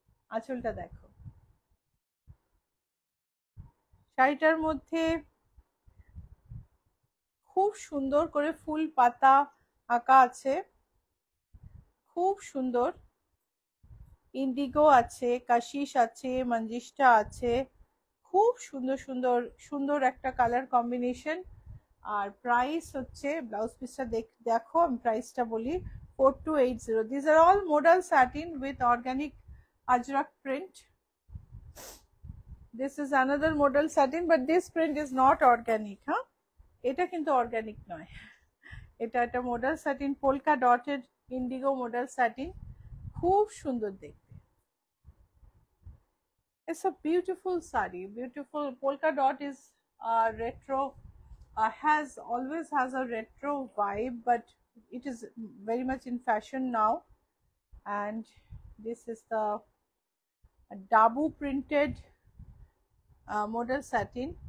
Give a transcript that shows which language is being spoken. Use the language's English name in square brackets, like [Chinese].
[Bangla] আঁচলটা দেখো, শাড়িটার মধ্যে খুব সুন্দর করে ফুল পাতা আঁকা আছে, খুব সুন্দর। ইন্ডিগো আছে, কাশিস আছে, মঞ্জিস্টা আছে, খুব সুন্দর সুন্দর সুন্দর একটা কালার কম্বিনেশন। আর প্রাইস হচ্ছে, ব্লাউজ পিসটা দেখো, আমি প্রাইসটা বলি, 4280. [English] These are all modal satin with organic ajrak print. This is another modal satin, but this print is not organic. [Bangla] এটা কিন্তু অর্গানিক নয়, এটা একটা modal satin, polka dotted Indigo modal satin, খুব সুন্দর দেখতে। [English] It's a beautiful sari, beautiful. Polka dot is retro, always has a retro vibe, but it is very much in fashion now. And this is the dabu printed modal satin.